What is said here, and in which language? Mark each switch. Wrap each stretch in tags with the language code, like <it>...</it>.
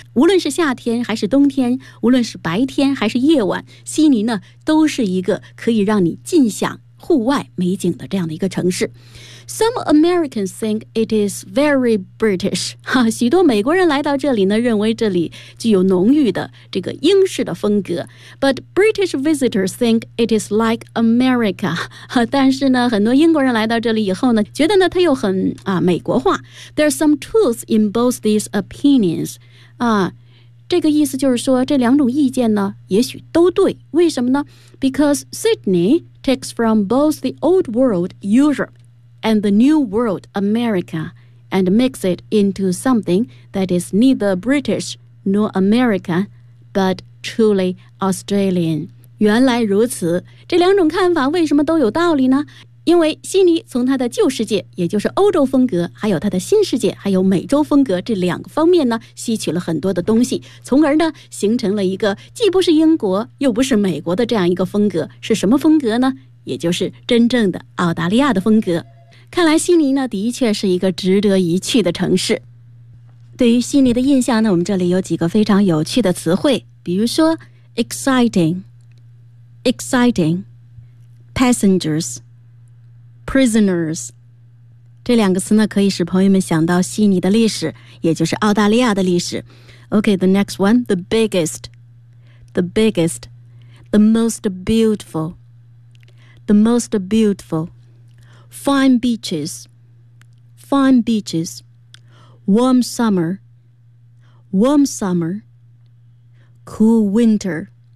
<zh>无论是夏天还是冬天，无论是白天还是夜晚，悉尼呢都是一个可以让你尽享户外美景的这样的一个城市。</zh> <en>Some Americans think it is very British.</en> <zh>许多美国人来到这里呢，认为这里具有浓郁的这个英式的风格。</zh> <en>But British visitors think it is like America.</en> <zh>但是呢，很多英国人来到这里以后呢，觉得呢它又很美国化。</zh> <en>There are some truths in both these opinions.</en> <zh>这个意思就是说，这两种意见呢，也许都对。为什么呢</zh> <en>？Because Sydney takes from both the old world Europe. And the new world, America, and mix it into something that is neither British nor America, but truly Australian.</en> <zh>原来如此，这两种看法为什么都有道理呢？因为悉尼从它的旧世界，也就是欧洲风格，还有它的新世界，还有美洲风格这两个方面呢，吸取了很多的东西，从而呢，形成了一个既不是英国，又不是美国的这样一个风格，是什么风格呢？也就是真正的澳大利亚的风格。看来悉尼呢的确是一个值得一去的城市。对于悉尼的印象呢我们这里有几个非常有趣的词汇比如说 exciting, exciting, passengers, prisoners。这两个词呢可以使朋友们想到悉尼的历史也就是澳大利亚的历史。</zh> <en>Okay, the next one, the biggest, the most beautiful, the most beautiful. Fine beaches, warm summer, cool winter,</en>